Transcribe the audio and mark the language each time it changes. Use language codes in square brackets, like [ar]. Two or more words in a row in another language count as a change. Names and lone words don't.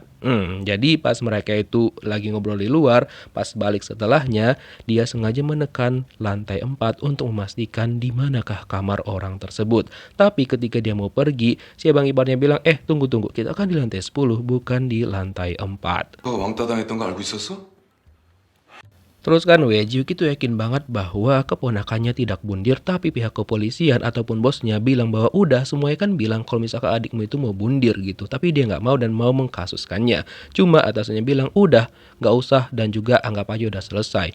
[id] Jadi pas mereka itu lagi ngobrol di luar, pas balik setelahnya, dia sengaja menekan lantai 4 untuk memastikan di manakah kamar orang tersebut. Tapi ketika dia mau pergi, si abang iparnya bilang, tunggu, kita kan di lantai 10, bukan di lantai 4. [ko] 너 왕따 당했던 거 알고 있었어? [id] Terus kan Ji-hyuk itu yakin banget bahwa keponakannya tidak bundir, tapi pihak kepolisian ataupun bosnya bilang bahwa udah semuanya kan bilang kalau misalkan adikmu itu mau bundir gitu, tapi dia nggak mau dan mau mengkasuskannya. Cuma atasannya bilang udah nggak usah dan juga anggap aja udah selesai.